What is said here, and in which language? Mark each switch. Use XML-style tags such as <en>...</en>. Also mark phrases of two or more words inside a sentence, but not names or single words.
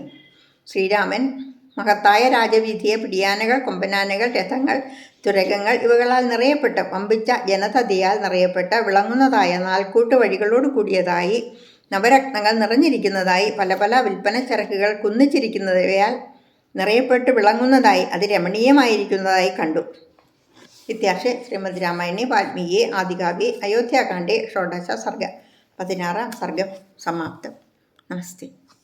<ml>ശ്രീരാമൻ മഹത്തായ രാജവീഥിയെ പിടിയാനകൾ, കൊമ്പനാനകൾ, രഥങ്ങൾ, തുരകങ്ങൾ ഇവകളാൽ നിറയപ്പെട്ട് വമ്പിച്ച ജനതതിയാൽ നിറയപ്പെട്ട് വിളങ്ങുന്നതായ നാൽക്കൂട്ട് വഴികളോട് കൂടിയതായി നവരത്നങ്ങൾ നിറഞ്ഞിരിക്കുന്നതായി പല പല വിൽപ്പന ചരക്കുകൾ കുന്നിച്ചിരിക്കുന്നവയാൽ നിറയപ്പെട്ട് വിളങ്ങുന്നതായി അതിരമണീയമായിരിക്കുന്നതായി കണ്ടു.</ml> <sa>इत्यार्षे श्रीमद् रामायणे वाल्मीकिये आदिकाव्ये अयोध्याकाण्डे षोडश सर्ग 16 सर्गं समाप्तं। नमस्ते।</sa>